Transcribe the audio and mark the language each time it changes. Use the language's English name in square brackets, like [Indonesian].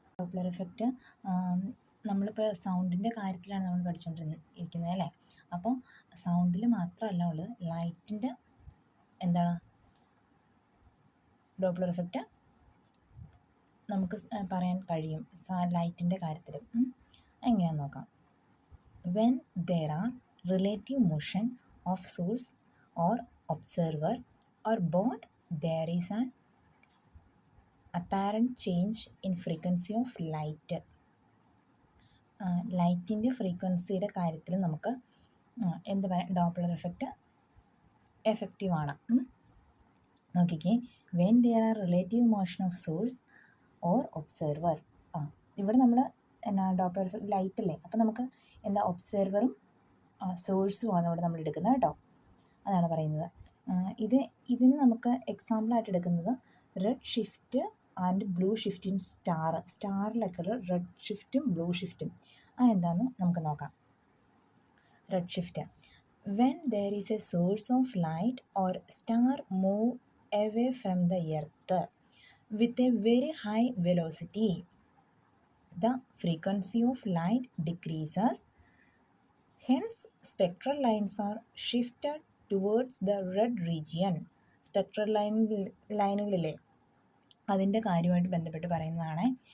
[Malayalam] Doppler effect നമ്മളിപ്പോൾ സൗണ്ടിൻ്റെ കാര്യത്തിലാണ് നമ്മൾ പഠിച്ചുകൊണ്ടിരിക്കുന്നത് അല്ലേ. അപ്പോൾ സൗണ്ടിൽ മാത്രമല്ല ഉള്ളത്, ലൈറ്റിൻ്റെ എന്താണ് ഡോപ്ലർ എഫക്റ്റ് നമുക്ക് പറയാൻ കഴിയും ലൈറ്റിൻ്റെ കാര്യത്തിലും. എങ്ങനെയാണെന്ന് നോക്കാം. [English] When there are relative motion of source or observer or both, there is an apparent change in frequency of light. [Malayalam] ലൈറ്റിൻ്റെ ഫ്രീക്വൻസിയുടെ കാര്യത്തിൽ നമുക്ക് എന്ത് പറയാം? Doppler effect എഫക്റ്റീവാണ്. നോക്കിക്കേ, [English] When there are relative motion of source or observer. [Malayalam] ഇവിടെ നമ്മൾ Doppler effect light അല്ലേ, അപ്പോൾ നമുക്ക് ഒബ്സർവറും സോഴ്സുമാണ് ഇവിടെ നമ്മൾ എടുക്കുന്നത് കേട്ടോ. അതാണ് പറയുന്നത്. ഇതിന് നമുക്ക് എക്സാമ്പിളായിട്ട് എടുക്കുന്നത് red shift and blue shift in സ്റ്റാറിലൊക്കെ red ഷിഫ്റ്റും blue ഷിഫ്റ്റും എന്താണെന്ന് നമുക്ക് നോക്കാം. Red shift [English] when there is a source of light or star move away from the earth with a very high velocity, the frequency of light decreases. Hence, spectral lines are shifted towards the red region. [Malayalam] Spectral ലൈനുകളിലെ അതിൻ്റെ കാര്യമായിട്ട് ബന്ധപ്പെട്ട് പറയുന്നതാണ്.